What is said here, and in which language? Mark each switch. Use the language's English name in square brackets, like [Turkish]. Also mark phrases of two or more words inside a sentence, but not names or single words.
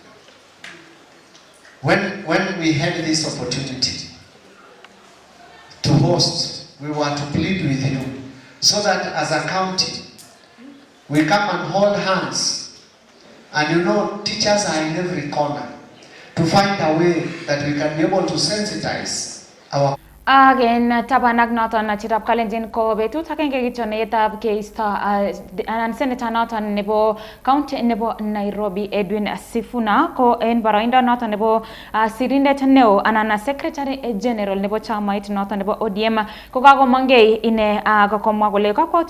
[English] When we had this opportunity to host, we were to plead with you so that as a county, we come and hold hands. And you know, teachers are in every corner to find a way that we can be able to sensitize our Again, [Kalenjin] tabanak noton na chirap kalenjin ko betut agenge kityo netab keisto anan senator noton nebo county nebo Nairobi Edwin Sifuna ko en boroindo noton nebo sirindet neo anan [English] secretary general [Kalenjin] nebo chamait noton nebo ODM ko kakomangei ine kokomwa kole kakwautyo